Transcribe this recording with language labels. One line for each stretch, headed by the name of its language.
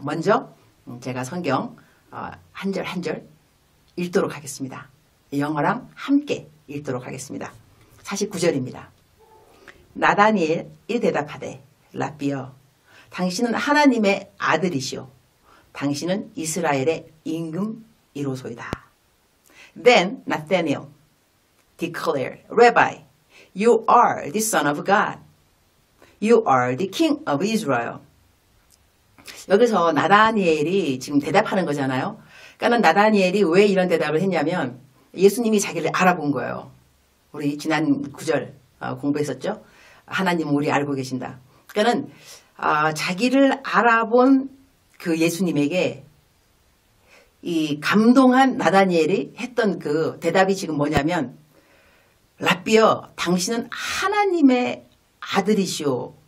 Korean: 먼저 제가 성경 한 절 한 절 읽도록 하겠습니다. 영어랑 함께 읽도록 하겠습니다. 49절입니다. 나다니엘이 대답하되 라삐여 당신은 하나님의 아들이시오 당신은 이스라엘의 임금이로소이다.
English: Then Nathanael declared, Rabbi, you are the son of God. You are the king of Israel.
Korean: 여기서 나다니엘이 지금 대답하는 거잖아요. 그러니까 나다니엘이 왜 이런 대답을 했냐면 예수님이 자기를 알아본 거예요. 우리 지난 9절 공부했었죠. 하나님은 우리 알고 계신다. 그러니까는 자기를 알아본 그 예수님에게 이 감동한 나다니엘이 했던 그 대답이 지금 뭐냐면 라삐여 당신은 하나님의 아들이시오.